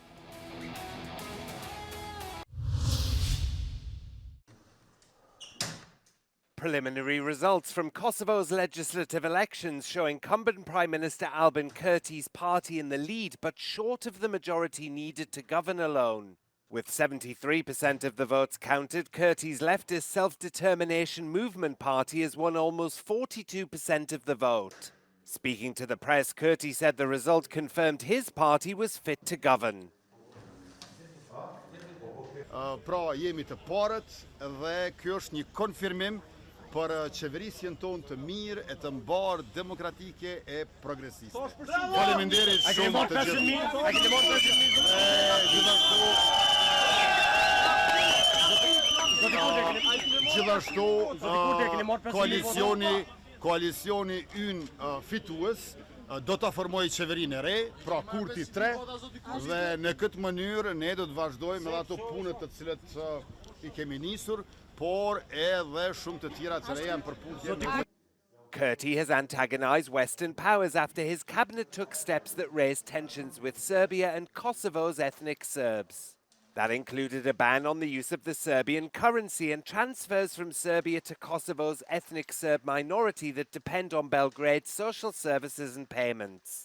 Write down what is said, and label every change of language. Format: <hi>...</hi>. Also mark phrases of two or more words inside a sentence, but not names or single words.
<en>Preliminary results from Kosovo's legislative elections show incumbent Prime Minister Albin Kurti's party in the lead, but short of the majority needed to govern alone. With 73% of the votes counted, Kurti's leftist Self-Determination Movement Party has won almost 42% of the vote. Speaking to the press, Kurti said the result confirmed his party was fit to govern.</en> <sq>Pra jemi të parët dhe kjo është një konfirmim për qeverisjen tonë të mirë e të mbarë demokratike e progresiste. Faleminderit shumë të gjithashtu koalicioni ynë fitues do ta formojë qeverinë e re, pra Kurti 3, dhe në këtë mënyrë ne do të vazhdojmë me ato punët të cilat I kemi nisur, por edhe shumë të tjera që janë përputhje.</sq> <en>Kurti has antagonized Western powers after his cabinet took steps that raised tensions with Serbia and Kosovo's ethnic Serbs. That included a ban on the use of the Serbian currency and transfers from Serbia to Kosovo's ethnic Serb minority that depend on Belgrade's social services and payments.</en>